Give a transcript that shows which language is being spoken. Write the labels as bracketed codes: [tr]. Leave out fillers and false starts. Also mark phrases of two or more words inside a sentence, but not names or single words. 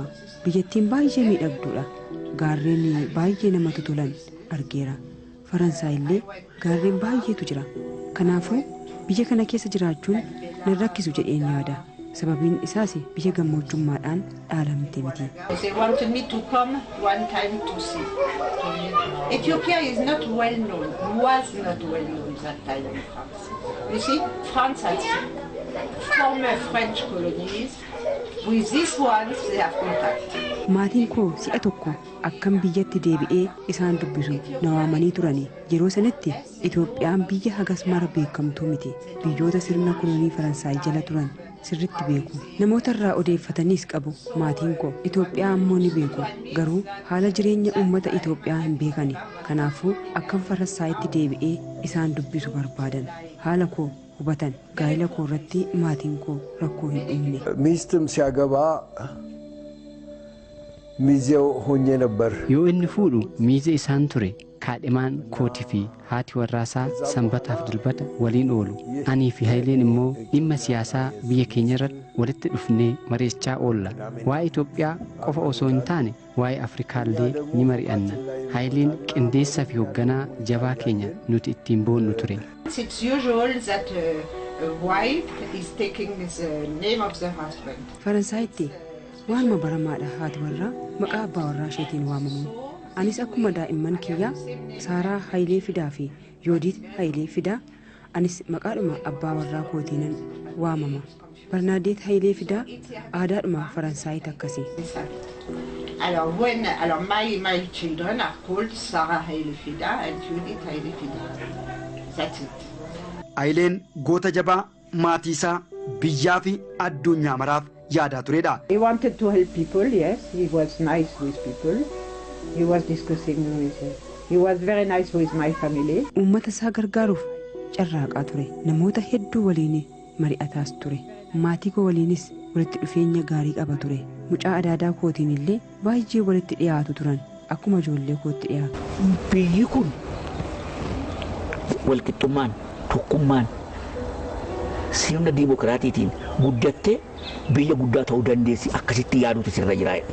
[om] Biyyattiin baay'ee miidhagduudha. Gaarreen baay'ee namatti tolan argeera. Faransaay illee gaarreen baay'eetu jira. Kanaafuu biyya kana keessa jiraachuun nan rakkisu jedheen yaada. Sababiin isaas biyya gammoojjummaadhaan dhaalamte miti. [en] They wanted me to come one time to see. Ethiopia is not well known, was not well known that time in France. You see, France has former French colonies. With these ones, they have contact. [om] Maatiin koo si'a tokko akkam biyyatti deebi'ee isaan dubbisu na waamanii turani. Yeroo sanatti Itoophiyaan biyya hagas mara beekamtuu miti. Biyyoota sirna kolonii Faransaay jala turan sirritti beeku. Namoota irraa odeeffataniis qabu. Maatiin koo Itoophiyaa ammoo ni beeku. Garuu haala jireenya uummata Itoophiyaa hin beekani. Kanaafuu akkam Faransaayitti deebi'ee isaan dubbisu barbaadan. Haala koo hubatan. Gaa'ela koo irratti maatiin koo rakkoo hin uumne. [am] ሚስትም ሲያገባ ሚዜው ሆኜ ነበር። [om] Yoo inni fuudhu miizee isaan ture. Kaadhimaan kootii fi haati warraasaa sanbataaf dilbata waliin oolu. Anii fi Haayileen immoo dhimma siyaasaa biyya keenya irratti walitti dhufnee mari'achaa oolla. Waa'ee Itoophiyaa qofa osoo hin taane waa'ee Afrikaallee ni mari'anna. Haayileen qindeessaa fi hoogganaa jabaa keenya nuti ittiin boonnu ture. [en] It's usual that a wife is taking the name of the husband. [om] Faransaayitti waanuma baramaadha haati warraa maqaa abbaa warraa isheetiin waamamu. Anis akkuma daa'imman kiyyaa Saaraa Haayilee Fidaa fi Yoodiit Haayilee Fidaa anis maqaadhuma abbaa warraa kootiinan waamama. Barnaadeet Haayilee Fidaa aadaadhuma Faransaayit akkasii. [en] Alors my children are called Sarah Haile Fida and Judith Haile Fida. That's it. [om] Haayileen goota jabaa maatii isaa biyyaa fi addunyaa maraaf yaadaa turedha. [en] He wanted to help people, yes. He was nice with people. He was discussing with he was very nice with my family. [om] Uummata isaa gargaaruuf carraaqaa ture. Namoota hedduu waliin mari'ataas ture. Maatii koo waliinis walitti dhufeenya gaarii qaba ture. Mucaa adaadaa kootiin illee baay'ee walitti dhiyaatu turan. Akkuma ijoollee kootti dhiyaatu. Biyyi kun walqixxummaan tokkummaan sirna diimokiraatiitiin guddattee biyya guddaa ta'uu dandeessi akkasitti yaaduutu sirra jiraa'edha.